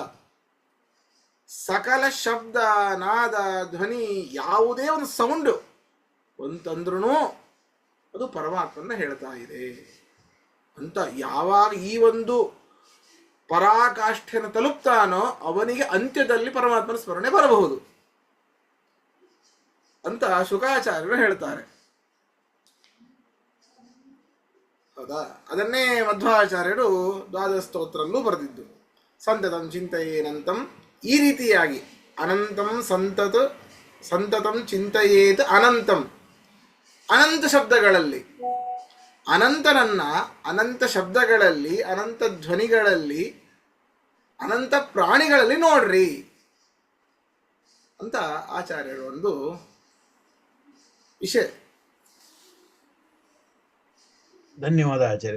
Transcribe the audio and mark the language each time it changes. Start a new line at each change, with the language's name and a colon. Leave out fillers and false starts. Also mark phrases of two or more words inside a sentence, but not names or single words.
Kannada: ಸಕಲ ಶಬ್ದ, ನಾದ, ಧ್ವನಿ, ಯಾವುದೇ ಒಂದು ಸೌಂಡು ಅಂತಂದ್ರೂ ಅದು ಪರಮಾತ್ಮನ ಹೇಳ್ತಾ ಇದೆ ಅಂತ ಯಾವಾಗ ಈ ಒಂದು ಪರಾಕಾಷ್ಠೆಯನ್ನು ತಲುಪ್ತಾನೋ ಅವನಿಗೆ ಅಂತ್ಯದಲ್ಲಿ ಪರಮಾತ್ಮನ ಸ್ಮರಣೆ ಬರಬಹುದು ಅಂತ ಶುಕಾಚಾರ್ಯರು ಹೇಳ್ತಾರೆ. ಹೌದಾ? ಅದನ್ನೇ ಮಧ್ವಾಚಾರ್ಯರು ದ್ವಾದಶ ಸ್ತೋತ್ರಲ್ಲೂ ಬರೆದಿದ್ದು.
Sanskrit: ಸಂತತಂ ಚಿಂತಯೇನಂತಂ,
Kannada: ಈ ರೀತಿಯಾಗಿ
Sanskrit: ಅನಂತಂ ಸಂತತಂ ಚಿಂತಯೇತ್ ಅನಂತಂ,
Kannada: ಅನಂತ ಶಬ್ದಗಳಲ್ಲಿ ಅನಂತನನ್ನ, ಅನಂತ ಶಬ್ದಗಳಲ್ಲಿ, ಅನಂತ ಧ್ವನಿಗಳಲ್ಲಿ, ಅನಂತ ಪ್ರಾಣಿಗಳಲ್ಲಿ ನೋಡ್ರಿ ಅಂತ ಆಚಾರ್ಯರು ಒಂದು ವಿಷಯ. ಧನ್ಯವಾದ ಆಚಾರ್ಯ.